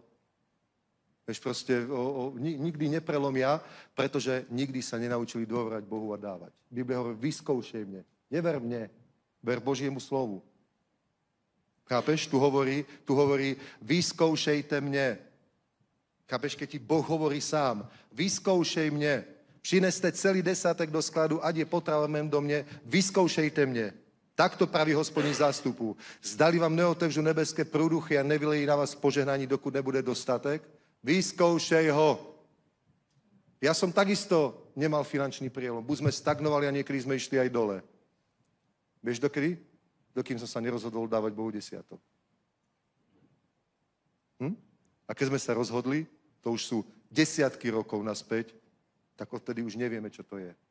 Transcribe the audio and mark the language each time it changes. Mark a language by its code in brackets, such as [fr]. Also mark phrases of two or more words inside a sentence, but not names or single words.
[sk] Vieš, proste nikdy neprelomia, pretože nikdy sa nenaučili dôverovať Bohu a dávať. Biblia hovorí, vyskúšej mne, never mne, ver Božiemu slovu. Chápeš? Tu hovorí, vyskúšejte mne. Chápeš, keď ti Boh hovorí sám, vyskúšej mne, [cs] přineste celý desátek do skladu, ať je potrava v mém domě, [sk] vyskúšejte mne. [cs] Takto praví Hospodin zástupu. Zdali vám neotevřu nebeské prúduchy a nevylejí na vás požehnání, dokud nebude dostatek, [sk] vyskúšej ho. Ja som takisto nemal finančný prielom. Buď sme stagnovali a niekedy sme išli aj dole. Vieš dokedy? Dokým som sa nerozhodol dávať Bohu desiatok. A keď sme sa rozhodli, to už sú desiatky rokov naspäť, tak odtedy už nevieme, čo to je.